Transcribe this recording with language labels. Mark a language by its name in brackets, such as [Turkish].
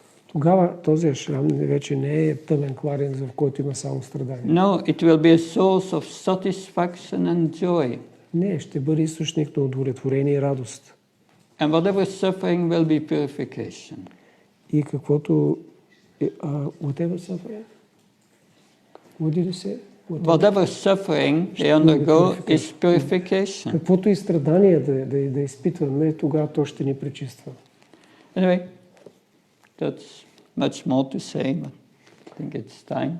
[Bulgarian] Тогава този ашрам вече не е тъмен кладенец, в който има само страдание. [English] No, it will be a source of satisfaction and joy. [Bulgarian] Не, ще бъде източник на удовлетворение и радост. [English] And whatever suffering will be purification. [Bulgarian] И каквото [English] whatever suffering? What did you say? Whatever suffering they undergo is purification. [Bulgarian] Каквото и страдание да изпитваме, тогава то ще ни пречиства. [English] Anyway, that's much more to say, but I think it's time.